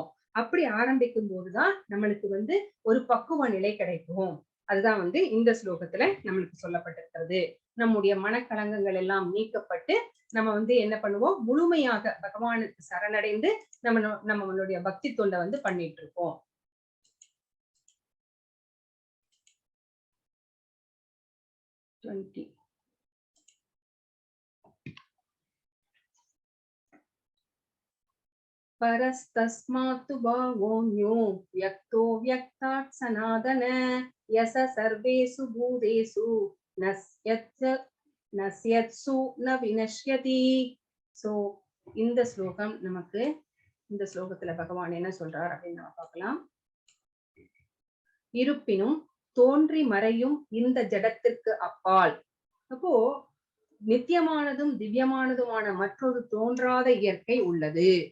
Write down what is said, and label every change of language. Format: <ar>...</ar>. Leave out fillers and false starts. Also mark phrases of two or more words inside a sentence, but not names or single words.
<ta>அப்படி ஆரம்பிக்கும் போதுதான் நம்மளுக்கு வந்து ஒரு பக்குவ நிலை கிடைக்கும். அதுதான் வந்து இந்த ஸ்லோகத்துல நம்மளுக்கு சொல்லப்பட்டிருக்கிறது. நம்முடைய மனக்கலங்கங்கள் எல்லாம் நீக்கப்பட்டு நம்ம வந்து என்ன பண்ணுவோம்? முழுமையாக பகவானுக்கு சரணடைந்து நம்மளுடைய பக்தி தொண்டை வந்து பண்ணிட்டு இருக்கோம்.</ta> <sa>परस्तस्मात्तु भावोऽन्यो व्यक्तो व्यक्तात् सनातन यस सर्वेषु भूतेषु नश्यत्सु न विनश्यति.</sa> <ta>சோ இந்த ஸ்லோகம் நமக்கு, இந்த ஸ்லோகத்துல பகவான் என்ன சொல்றார் அப்படின்னு நம்ம பார்க்கலாம். இருப்பினும் தோன்றி மறையும் இந்த ஜடத்திற்கு அப்பால், அப்போ நித்தியமானதும் திவ்யமானதுமான மற்றொரு தோன்றாத இயற்கை உள்ளது.</ta>